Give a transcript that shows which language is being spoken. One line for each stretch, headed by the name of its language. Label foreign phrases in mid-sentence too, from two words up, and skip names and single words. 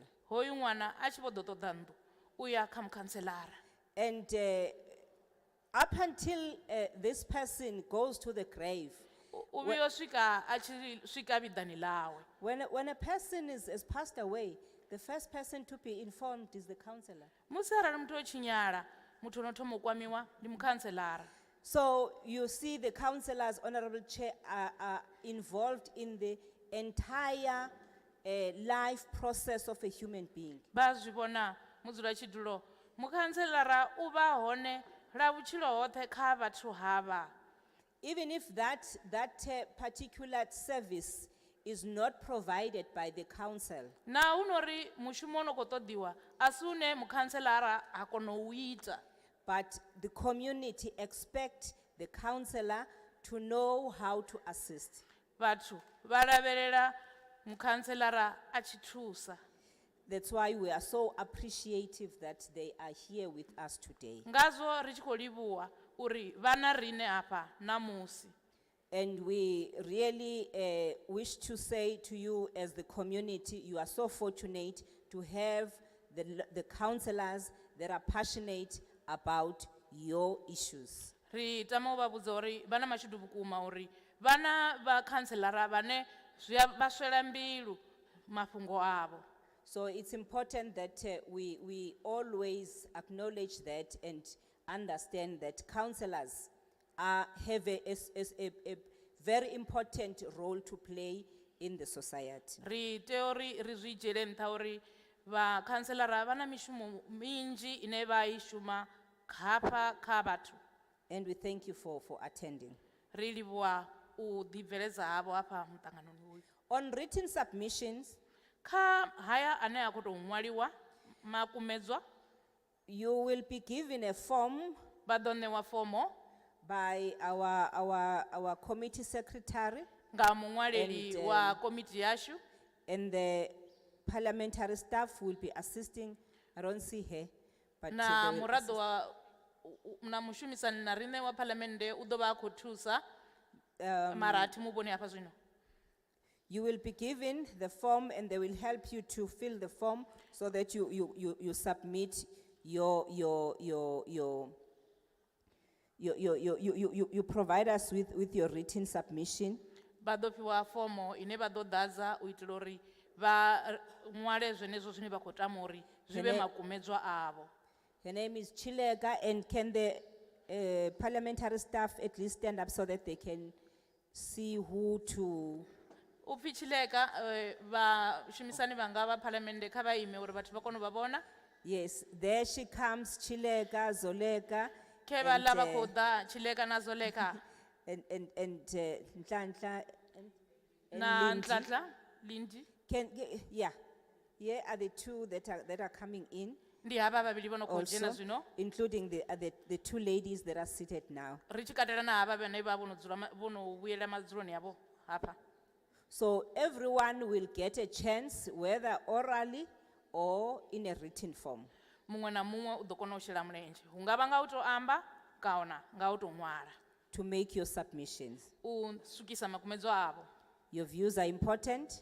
Venda: Hoyu ṅwana a tshi vho ḓo ṱoḓa nnḓu u ya kha mukhanselara.
English: And up until this person goes to the grave,
Venda: U vhuya u swika a tshi swika vhiḓani ḽawe.
English: when a person has passed away, the first person to be informed is the councillor.
Venda: Musi arali muthu o tshinyala, muthu ono thoma u kwamiwa ndi mukhanselara.
English: So you see the councillors, Honorable Chair, are involved in the entire life process of a human being.
Venda: Ba zwi vhona mudzulatshidulo mukhanselara u vha hone la vhutshilo hoṱhe kha vhathu havha.
English: Even if that particular service is not provided by the council,
Venda: Na hu nori mushumo no khou ṱoḓiwa a si une mukhanselara a kona u ita.
English: but the community expect the councillor to know how to assist.
Venda: Vhathu vha lavhelela mukhanselara a tshi thusa.
English: That's why we are so appreciative that they are here with us today.
Venda: Ngazwo ri tshi khou livhuwa uri vhana rine afha namusi.
English: And we really wish to say to you as the community, you are so fortunate to have the councillors that are passionate about your issues.
Venda: Ri tama u vha vhudza uri vha na mashudu vhukuma uri vhana vha khanselara vhane vha swela mbilu mafhungo avho.
English: So it's important that we always acknowledge that and understand that councillors have a very important role to play in the society.
Venda: Ri tea uri ri zwi dzhiele nṱha uri vha khanselara vha na mishumo minzhi ine vha I shuma hafha kha vhathu.
English: And we thank you for attending.
Venda: Ri livhuwa u ḓibveledza havho hafha muṱanganoni uyu.
English: On written submissions,
Venda: Kha haya ane a khou tou ṅwaliwa makumedzwa
English: you will be given a form
Venda: vha ḓo ṋewa fomo
English: by our committee secretary
Venda: nga muṅwaleli
English: And,
Venda: wa komiti yashu.
English: and the parliamentary staff will be assisting. I don't see her, but
Venda: Na
English: they will
Venda: muraḓo wa na mushumisani na riṋe wa phalamennde u ḓo vha a khou thusa mara a thi mu vhoni hafha zwino.
English: You will be given the form and they will help you to fill the form so that you submit you provide us with your written submission.
Venda: Vha ḓo fhiwa fomo ine vha ḓo ḓadza u itela uri vha ṅwale zwenezwo zwine vha khou tama uri zwi vhe Hene- makumedzwa avho.
English: Her name is Chilega, and can the parliamentary staff at least stand up so that they can see who to...
Venda: U pfi Tshileka vhashumisani vhanga vha phalamennde kha vha ime uri vhathu vha kone u vha vhona.
English: Yes, there she comes, Chilega, Zoleka.
Venda: Khe vha ḽa vha khou ḓa Tshileka na Zoleka
English: And Nhlanhla and
Venda: na Lindy. Ntlantla Lindi.
English: Yeah, here are the two that are coming in
Venda: Ndi havha vhavhili vho no khou dzhena
English: also,
Venda: zwino.
English: including the two ladies that are seated now.
Venda: Ri tshi katela na havha vhane vha vho no vhuyela madzuloni avho hafha.
English: So everyone will get a chance, whether orally or in a written form.
Venda: Muṅwe na muṅwe u ḓo kona u shela mulenzhe. Hu nga vha nga u tou amba kana nga u tou ṅwala
English: To make your submissions.
Venda: u swikisa makumedzwa avho.
English: Your views are important,